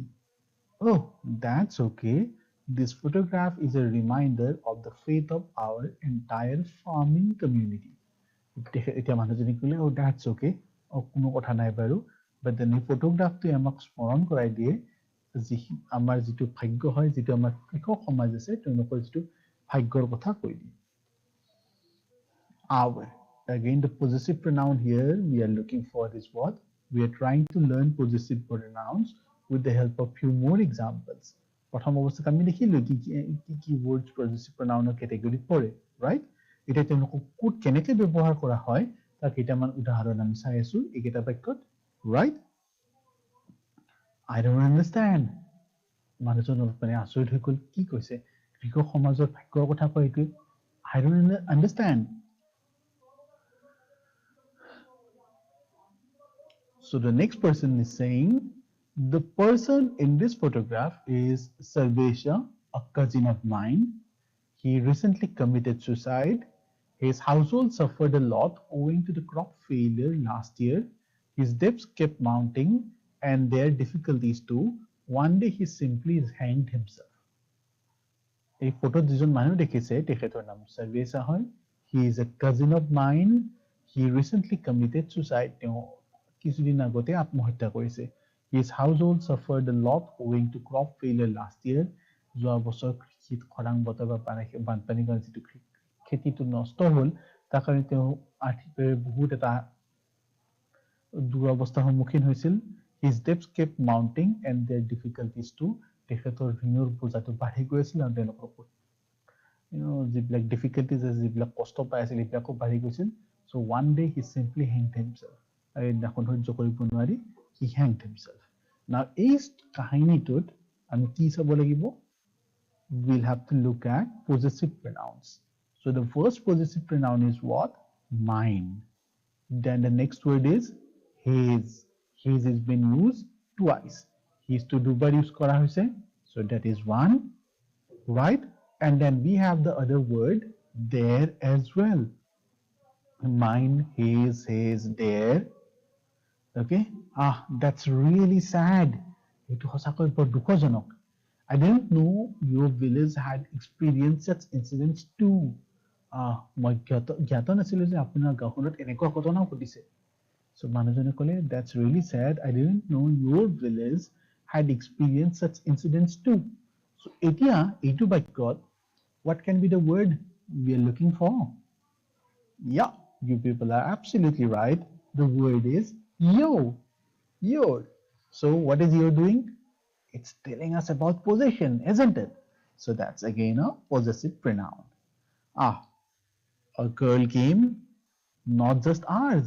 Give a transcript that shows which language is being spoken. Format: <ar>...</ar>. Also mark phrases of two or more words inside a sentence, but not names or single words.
<en>Oh, that's okay. This photograph is a reminder of the faith of our entire farming community.</en> <as>এতিয়া মানুহজনী ক'লে</as> <en>oh that's okay</en> <as>কোনো কথা নাই বাৰু</as> <en>but then</en> <as>এই ফটোগ্ৰাফটোৱে আমাক স্মৰণ কৰাই দিয়ে আমাৰ যিটো ভাগ্য হয় যিটো আমাৰ কৃষক সমাজ আছে তেওঁলোকৰ যিটো ভাগ্যৰ কথা কৈ দিয়ে</as> <en>our again the possessive pronoun here we are looking for is what we are trying to learn possessive pronouns with the help of few more examples</en> <as>প্ৰথম অৱস্থাত আমি দেখিলো কি</as> <en>words possessive pronoun category</en> <as>পৰে right এটা তেওঁলোকক কোড কেনেকৈ ব্যৱহাৰ কৰা হয় তাৰ কেইটামান উদাহৰণ আমি চাই আছো এইকেইটা বাক্যত</as> <en>right I don't understand</en> <as>মানুহজন মানে আচৰিত হৈ গ'ল কি কৈছে কৃষক সমাজৰ ভাগ্যৰ কথা কয় এইটো</as> <en>I don't understand so the next person is saying the person in this photograph is Sarvesha, a cousin of mine. He recently committed suicide. His household suffered a lot owing to the crop failure last year. His debts kept mounting and their difficulties too. One day he simply hanged himself.</en> <as>এই ফটো যিজন মানুহ দেখিছে তেখেতৰ নাম সৰ্বেশা হয়</as> <en>he is a cousin of mine he recently committed suicide</en> <as>তেওঁ কিছুদিন আগতে আত্মহত্যা কৰিছে</as> <en>his household suffered a lot owing to crop failure last year</en> <as>যোৱা বছৰ কৃষিত খৰাং বতৰ বা বানপানীৰ কাৰণে যিটো খেতিটো নষ্ট হ'ল তাৰ কাৰণে তেওঁ আৰ্থিকভাৱে বহুত এটা দুৰৱস্থাৰ সন্মুখীন হৈছিল</as> <en>his debts kept mounting and their difficulties too</en> <as>তেখেতৰ ঋণৰ বোজাটো বাঢ়ি গৈ আছিল আৰু তেওঁলোকৰ যিবিলাক difficulties আছে যিবিলাক কষ্ট পাই আছিল এইবিলাকো বাঢ়ি গৈছিল</as> <en>so one day he simply hanged himself</en> <as>আৰু এইদিনাখন সহ্য কৰিব নোৱাৰি he</as> <en>hanged himself now</en> <as>এই কাহিনীটোত আমি কি চাব লাগিব</as> <en>we'll have to look at possessive pronouns so the first possessive pronoun is what mine then the next word is his his has been used twice his to</en> <as>দুবাৰ use কৰা হৈছে</as> <en>so that is one right and then we have the other word there as well mine his their okay that's really sad</en> <as>এইটো সঁচাকৈ বৰ দুখজনক</as> <en>I didn't know your village had experienced such incidents too</en> <as>মই জ্ঞাত নাছিলো যে আপোনাৰ গাঁওখনত এনেকুৱা ঘটনাও ঘটিছে</as> <en>so</en> <as>মানুহজনে ক'লে</as> <en>that's really sad I didn't know your village had experienced such incidents too so</en> <as>এতিয়া এইটো বাক্যত</as> <en>what can be the word we are looking for yeah you people are absolutely right the word is your so what is your doing it's telling us about possession isn't it so that's again a possessive pronoun a girl came not just ours</en>